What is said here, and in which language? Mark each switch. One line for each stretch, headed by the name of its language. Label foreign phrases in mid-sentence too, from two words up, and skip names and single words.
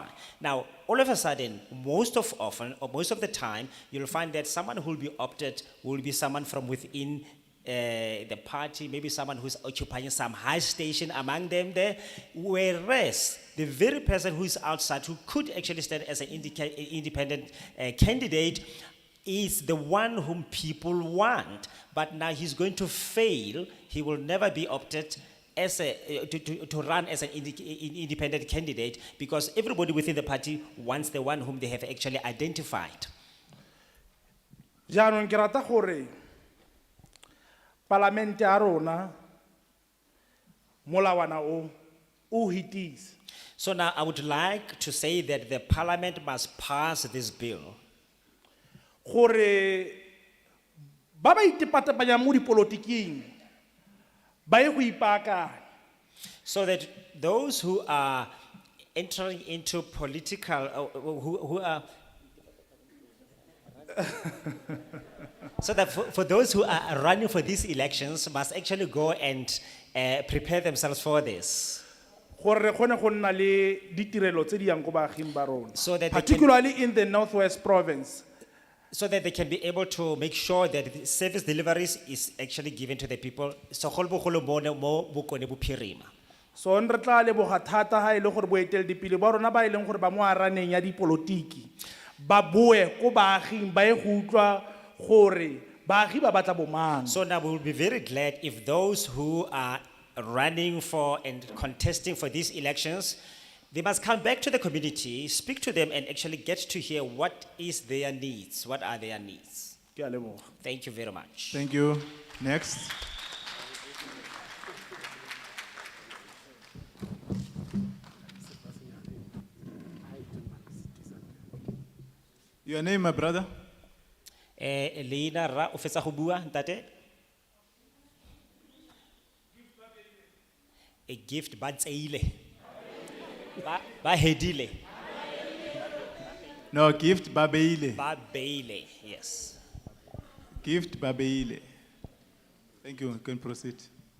English: Now, all of a sudden, most of the time, you'll find that someone who will be opted will be someone from within the party, maybe someone who's occupying some high station among them there, whereas the very person who is outside, who could actually stand as an independent candidate, is the one whom people want, but now he's going to fail. He will never be opted as to run as an independent candidate, because everybody within the party wants the one whom they have actually identified.
Tswana: Jaanong ke rata gore parlamente ya rona molawana o hitise.
English: So now I would like to say that the parliament must pass this bill.
Tswana: Gore ba ba itepatepanya mo dipolotiking ba ye go ipaakanya.
English: So that those who are entering into political, who are, so that for those who are running for these elections must actually go and prepare themselves for this.
Tswana: Gore re kgone go nna le ditirelo tse di yang go baaging ba rona.
English: So that they can- Particularly in the Northwest Province. So that they can be able to make sure that the service deliveries is actually given to the people.
Tswana: So golbogolo mo bokone bophirima. So re tla leboga thata ha ile gore boeteledipele ba rona ba ileng gore ba mo araneng ya dipolotiki ba boe ko baaging ba ye go utlwa gore baagi ba batla bomang.
English: So now we will be very glad if those who are running for and contesting for these elections, they must come back to the community, speak to them, and actually get to hear what is their needs. What are their needs?
Tswana: Ke a leboga.
English: Thank you very much. Thank you. Next. Your name, my brother?
Tswana: Leina ra o fetsa go bua ntate? A gift ba tseile. Ba hedile.
English: No, gift Babeile.
Tswana: Ba beile,
English: yes. Gift Babeile. Thank you. You can proceed.